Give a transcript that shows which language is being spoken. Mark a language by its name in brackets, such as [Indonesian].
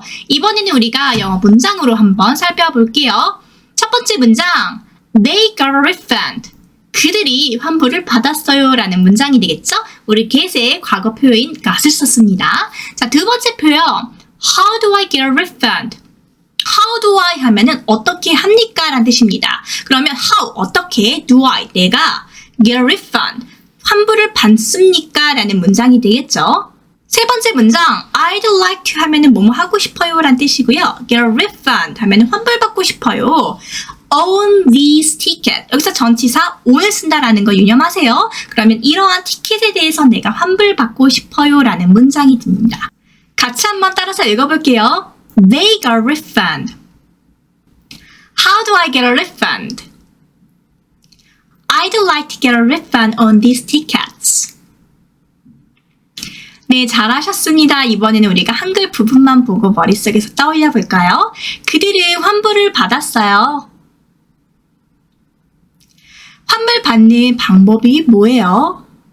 [Korean] 이번에는 우리가 영어 문장으로 한번 살펴볼게요. 첫 번째 문장, [English] they got a refund. [Korean] 그들이 환불을 받았어요 라는 문장이 되겠죠? 우리 get의 과거 표현인 got을 썼습니다. 자, 두 번째 표현, [English] how do I get a refund? How do I [Korean] 하면은 어떻게 합니까? 라는 뜻입니다. 그러면 how, 어떻게, [English] do I, [Korean] 내가 get a refund, 환불을 받습니까? 라는 문장이 되겠죠. 세 번째 문장, [English] I'd like to [Korean] 하면은 뭐뭐 하고 싶어요 라는 뜻이고요. [English] get a refund [Korean] 하면은 환불받고 싶어요. [English] own these ticket. [Korean] 여기서 전치사 own을 쓴다라는 거 유념하세요. 그러면 이러한 티켓에 대해서 내가 환불받고 싶어요 라는 문장이 됩니다. 같이 한번 따라서 읽어볼게요. [English] They got a refund. How do I get a refund? I'd like to get a refund on these tickets. [Korean] 네, 잘하셨습니다. 이번에는 우리가 한글 부분만 보고 머릿속에서 떠올려 볼까요? 그들은 환불을 받았어요. 환불 받는 방법이 뭐예요?